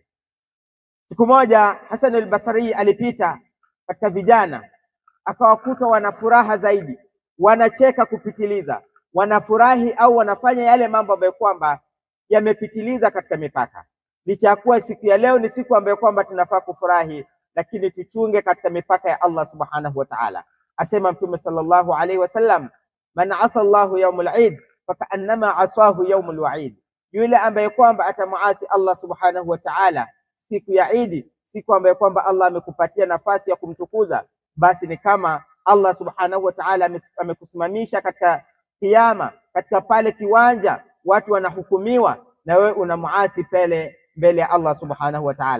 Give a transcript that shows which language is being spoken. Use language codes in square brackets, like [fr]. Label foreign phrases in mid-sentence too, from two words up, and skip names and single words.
[sw] Siku moja Hasan al-Basri alipita katika vijana, akawakuta wana furaha zaidi, wanacheka kupitiliza, wanafurahi au wanafanya yale mambo ambayo kwamba yamepitiliza katika mipaka. Licha ya kuwa siku ya leo ni siku ambayo kwamba tunafaa kufurahi, lakini tuchunge katika mipaka ya Allah [ar] سبحانه وتعالى. [sw] Asema Mtume [ar] صلى الله عليه وسلم من عصى الله يوم العيد فكأنما عصاه يوم الوعيد. [sw] Yule ambaye kwamba atamuasi Allah [ar] سبحانه وتعالى [sw] siku ya Eid, siku ambayo kwamba Allah amekupatia nafasi ya kumtukuza, basi ni kama Allah [ar] سبحانه وتعالى [sw] amekusimamisha katika kiyama, katika pale kiwanja watu wanahukumiwa, na wewe unamuasi mbele ya Allah subhanahu wa ta'ala.